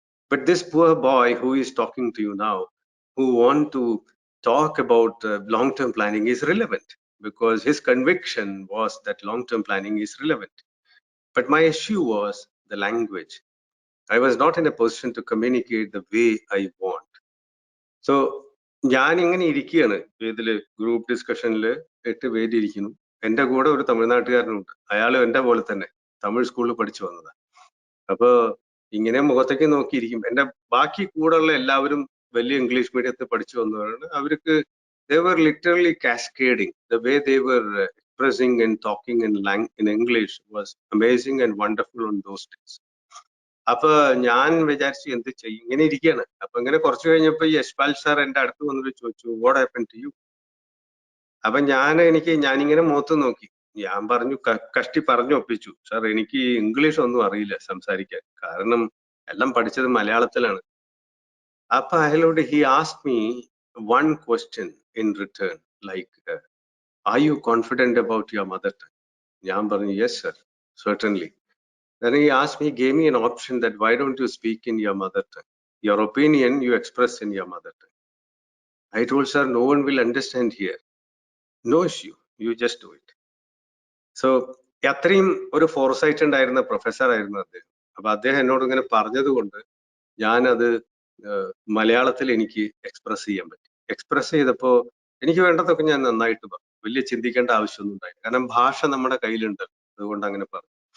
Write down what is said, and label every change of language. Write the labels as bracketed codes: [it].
[ml] But this poor boy who is talking to you now, who want to talk about long-term planning is relevant, because his conviction was that long-term planning is relevant. But my issue was the language. I was not in a position to communicate the way I want. So ഞാൻ ഇങ്ങനെ ഇരിക്കുകയാണ് ഇതില് group ഡിസ്കഷനിൽ 8 പേര് ഇരിക്കുന്നു. എന്റെ കൂടെ ഒരു തമിഴ്നാട്ടുകാരനുണ്ട്. അയാളും എന്റെ പോലെ തന്നെ തമിഴ് സ്കൂളിൽ പഠിച്ചു വന്നതാണ്. അപ്പൊ ഇങ്ങനെ മുഖത്തേക്ക് നോക്കിയിരിക്കും. എന്റെ ബാക്കി കൂടെയുള്ള എല്ലാവരും വലിയ ഇംഗ്ലീഷ് മീഡിയത്തിൽ പഠിച്ചു വന്നവരാണ്. അവർക്ക് [en] they were literally cascading. The way they were expressing and talking in English was amazing and wonderful on those days. [ml] അപ്പൊ ഞാൻ വിചാരിച്ചു എന്ത് ചെയ്യും, ഇങ്ങനെ ഇരിക്കുകയാണ്. അപ്പൊ ഇങ്ങനെ കുറച്ച് കഴിഞ്ഞപ്പോ ഈ യശ്പാൽ സാർ എന്റെ അടുത്ത് വന്നിട്ട് ചോദിച്ചു, [en] What happen to you? [ml] അപ്പൊ ഞാനിങ്ങനെ മുഖത്ത് നോക്കി. ഞാൻ പറഞ്ഞു, കഷ്ടി പറഞ്ഞു ഒപ്പിച്ചു, സാർ എനിക്ക് ഇംഗ്ലീഷ് ഒന്നും അറിയില്ല സംസാരിക്കാൻ, കാരണം എല്ലാം പഠിച്ചത് മലയാളത്തിലാണ്. അപ്പൊ അയാളോട് [en] He ask me one question in return, like are you confident about your mother tongue? [ml] ഞാൻ പറഞ്ഞു, [en] Yes sir, certainly. Then he asked me, gave me an option that why don't you speak in your mother tongue? Your opinion you express in your mother tongue. I told sir, no one will understand here. No issue, you just do it. [ml] So അത്രയും ഒരു foresight ഉണ്ടായിരുന്ന professor ആയിരുന്നു അദ്ദേഹം. അപ്പൊ അദ്ദേഹം എന്നോട് ഇങ്ങനെ പറഞ്ഞത് കൊണ്ട് ഞാനത് മലയാളത്തിൽ എനിക്ക് എക്സ്പ്രസ് ചെയ്യാൻ പറ്റി. എക്സ്പ്രസ് ചെയ്തപ്പോ എനിക്ക് വേണ്ടതൊക്കെ ഞാൻ നന്നായിട്ട് പറഞ്ഞു. വലിയ ചിന്തിക്കേണ്ട ആവശ്യമൊന്നും ഉണ്ടായില്ല, കാരണം ഭാഷ നമ്മുടെ കയ്യിലുണ്ട്. അതുകൊണ്ട് അങ്ങനെ പറഞ്ഞു.